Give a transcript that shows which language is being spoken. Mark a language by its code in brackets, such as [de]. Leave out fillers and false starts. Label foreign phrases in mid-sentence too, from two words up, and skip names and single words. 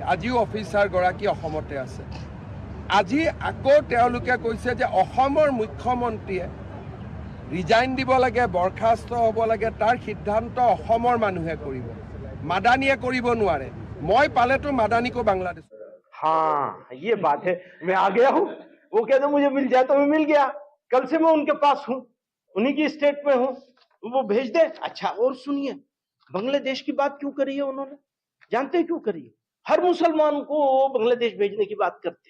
[as] আজিও অফিচাৰগৰাকী অসমতে আছে। আজি আকৌ তেওঁলোকে কৈছে যে অসমৰ মুখ্যমন্ত্ৰীয়ে ৰিজাইন দিব লাগে, বৰখাস্ত হ'ব লাগে, তাৰ সিদ্ধান্ত অসমৰ মানুহে কৰিব, মাদানীয়ে কৰিব নোৱাৰে। মই পালেতো মাদানীকো বাংলাদেশ। [hi] हाँ ये बात है, मैं आ गया हूँ। वो कहते मुझे मिल जाए तो मैं मिल गया, कल से मैं उनके पास हूँ, उन्हीं की स्टेट में हूँ, वो भेज दे। अच्छा और सुनिए, बांग्लादेश की बात क्यों करी है उन्होंने, जानते क्यों करी है? हर मुसलमान को बांग्लादेश भेजने की बात करते।